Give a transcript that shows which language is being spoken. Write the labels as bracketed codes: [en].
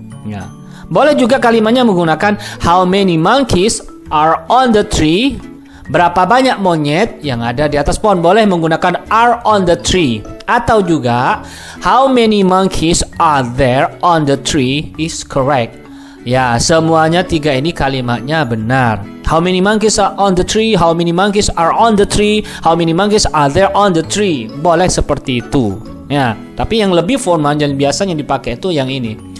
[id] Ya. Boleh juga kalimatnya menggunakan [en] how many monkeys are on the tree. [id] Berapa banyak monyet yang ada di atas pohon? Boleh menggunakan [en] are on the tree. [id] Atau juga [en] how many monkeys are there on the tree is correct. [id] Ya, semuanya tiga ini kalimatnya benar. [en] How many monkeys are on the tree? How many monkeys are on the tree? How many monkeys are there on the tree? [id] Boleh seperti itu. Ya, tapi yang lebih formal dan biasanya dipakai itu yang ini.